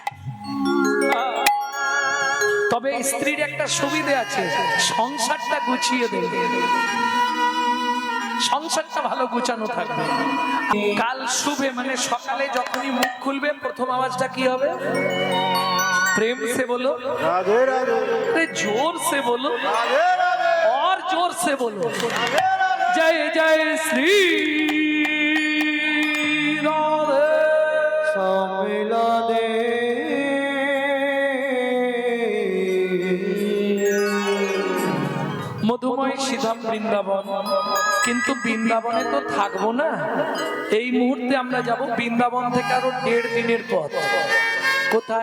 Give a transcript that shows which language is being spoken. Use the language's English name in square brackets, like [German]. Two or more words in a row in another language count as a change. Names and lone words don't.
[Bangla] তবে স্ত্রীর একটা সুবিধা আছে, সংসারটা গুছিয়ে দেবে, সংসারটা ভালো গুছানো থাকবে। কাল শুভে মানে সকালে যখনই মুখ খুলবে, প্রথম আওয়াজটা কি হবে? [Hindi] प्रेम से बोलो राधे राधे, जोर से बोलो और जोर से बोलो जय जय श्री राधे सम्मिलने। [Bangla] মধুময় সিধাম বৃন্দাবন। কিন্তু বৃন্দাবনে তো থাকবো না, এই মুহূর্তে আমরা যাব বৃন্দাবন থেকে আরো 1.5 দিনের পথ। কোথায়?